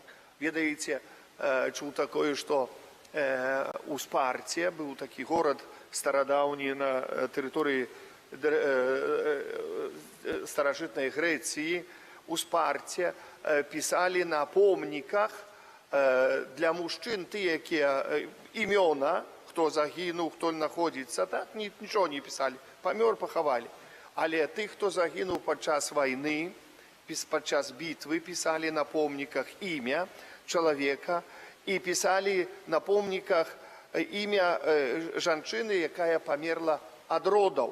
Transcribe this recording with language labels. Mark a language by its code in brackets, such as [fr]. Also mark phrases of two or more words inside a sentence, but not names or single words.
[ru] Ведаете, чул такое, что у Спарте был такой город стародавний на территории старожитной Греции. У Спарте писали на помниках для мужчин те, имена, кто загинул, кто находится, так ничего не писали, помер, поховали. [uk] Але тих, хто загинув під час війни, під час битви, писали на помниках ім'я чоловіка і писали на помниках ім'я жінки, яка померла від родів.